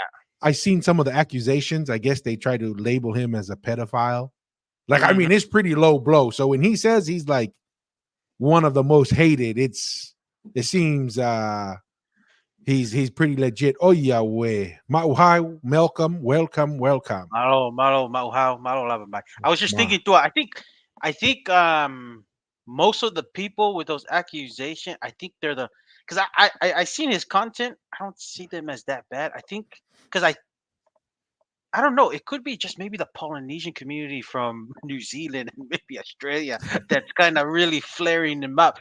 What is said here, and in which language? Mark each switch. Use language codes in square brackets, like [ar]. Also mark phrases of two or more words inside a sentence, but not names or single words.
[en] I seen some of the accusations. I guess they try to label him as a pedophile. Like, I Mm-hmm. mean, it's pretty low blow. So when he says he's like one of the most hated, it seems he's pretty legit. Oh yeah, way. Hi, welcome. [to] Malo, malo, mauhau, malo laban. [en] I was just Ma. thinking too. I think most of the people with those accusations, I think they're the because I seen his content. I don't see them as that bad. I think because I don't know. It could be just maybe the Polynesian community from New Zealand and maybe Australia that's kind of really flaring him up.